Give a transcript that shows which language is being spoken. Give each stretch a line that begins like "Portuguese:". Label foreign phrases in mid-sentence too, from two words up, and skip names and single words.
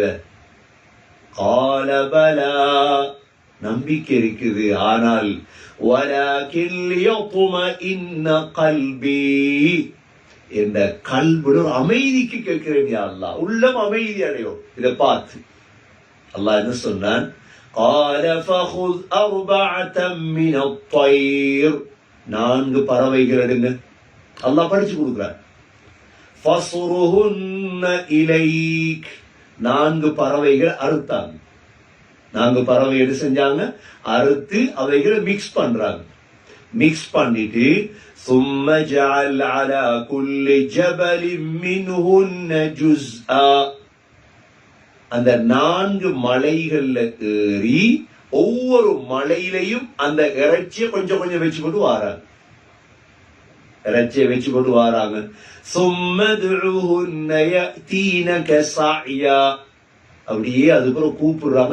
Arabic: قال بلى,
Tamil: நம்பிக்கை இருக்குது, ஆனால்
Arabic: ولكن ليطمئن قلبي,
Tamil: என்ற கல்புல ஒரு அமைதிக்கு கேட்கிறேன்
Arabic: يا الله,
Tamil: உள்ளம் அமைதி அடையும். இதை பார்த்து அல்லாஹ் என்ன சொன்னான்?
Arabic: قال فخذ أربعة من الطير,
Tamil: 4 பறவைகள் எடுங்க. அல்லாஹ் படிச்சு கொடுக்கிறான்.
Arabic: فصرهن إليك,
Tamil: 4 பறவைகள் அறுத்தாங்க. 4 பறவை என்ன செஞ்சாங்க? அறுத்து அவைகளை மிக்ஸ் பண்றாங்க. மிக்ஸ் பண்ணிட்டு
Arabic: ثم جعل على كل جبل منهن جزءا,
Tamil: அந்த 4 மலைகள்ல ஏறி ஒவ்வொரு மலையிலையும் அந்த இறைச்சியை கொஞ்சம் கொஞ்சம் வச்சு கொண்டு வராங்க. இறைச்சியை வச்சு கொண்டு வராங்க.
Arabic: ثم ادعهن يأتينك سعيا,
Tamil: அப்படியே அதுக்கப்புறம் கூப்பிடுறாங்க.